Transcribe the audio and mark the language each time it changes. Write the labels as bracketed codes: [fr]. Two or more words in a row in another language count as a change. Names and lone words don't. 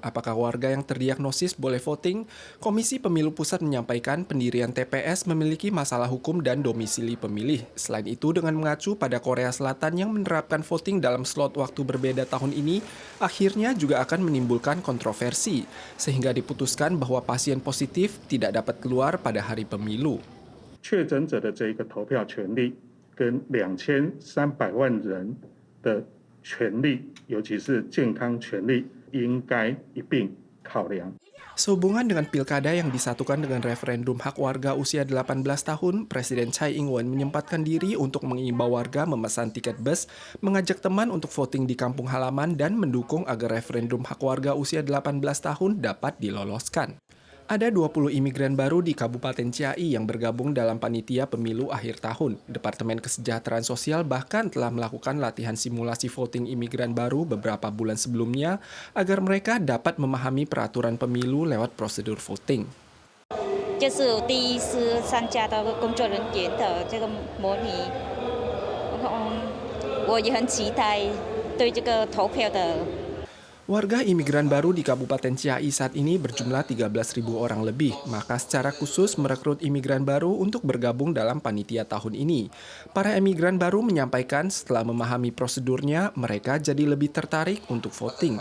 [id] Apakah warga yang terdiagnosis boleh voting? Komisi Pemilu Pusat menyampaikan pendirian TPS memiliki masalah hukum dan domisili pemilih. Selain itu, dengan mengacu pada Korea Selatan yang menerapkan voting dalam slot waktu berbeda tahun ini, akhirnya juga akan menimbulkan kontroversi, sehingga diputuskan bahwa pasien positif tidak dapat keluar pada hari pemilu. [zh] 确诊者的这个投票权利跟2300万人的 权利，尤其是健康权利，应该一并考量。 [id] Sehubungan dengan pilkada yang disatukan dengan referendum hak warga usia 18 tahun, Presiden Tsai Ing-wen menyempatkan diri untuk mengimbau warga memesan tiket bus, mengajak teman untuk voting di kampung halaman, dan mendukung agar referendum hak warga usia 18 tahun dapat diloloskan. Ada 20 imigran baru di Kabupaten Ciai yang bergabung dalam panitia pemilu akhir tahun. Departemen Kesejahteraan Sosial bahkan telah melakukan latihan simulasi voting imigran baru beberapa bulan sebelumnya agar mereka dapat memahami peraturan pemilu lewat prosedur voting. [zh] 这是我第一次参加到工作人员的这个模拟，我也很期待对这个投票的。 [id] Warga imigran baru di Kabupaten Ciai saat ini berjumlah 13.000 orang lebih, maka secara khusus merekrut imigran baru untuk bergabung dalam panitia tahun ini. Para imigran baru menyampaikan setelah memahami prosedurnya, mereka jadi lebih tertarik untuk voting.